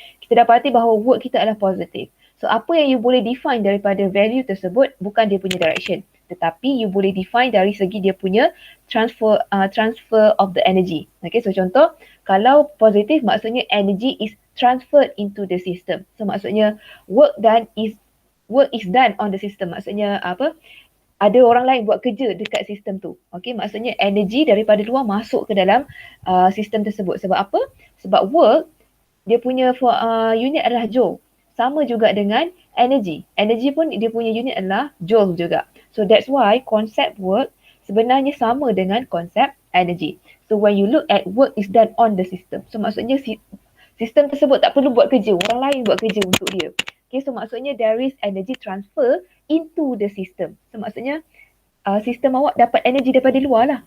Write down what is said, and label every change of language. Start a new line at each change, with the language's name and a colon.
Malay: Kita dapati bahawa work kita adalah positif. So apa yang you boleh define daripada value tersebut bukan dia punya direction, tetapi you boleh define dari segi dia punya
English: transfer of the energy. Okay, so
Malay: contoh kalau positif maksudnya
English: energy is transferred into the system. So maksudnya work is done on the system.
Malay: Maksudnya apa? Ada orang lain buat kerja dekat sistem tu. Okay, maksudnya energy daripada luar masuk ke dalam sistem tersebut. Sebab apa? Sebab work dia punya unit adalah joule. Sama juga dengan energy. Energy pun dia punya unit adalah joule juga.
English: So that's why
Malay: konsep work sebenarnya sama dengan konsep energy.
English: So when you look at work is done on the system.
Malay: So maksudnya sistem tersebut tak perlu buat kerja. Orang lain buat kerja untuk dia.
English: Okay, so maksudnya there is energy transfer into the system.
Malay: So maksudnya sistem awak dapat energy daripada luar lah.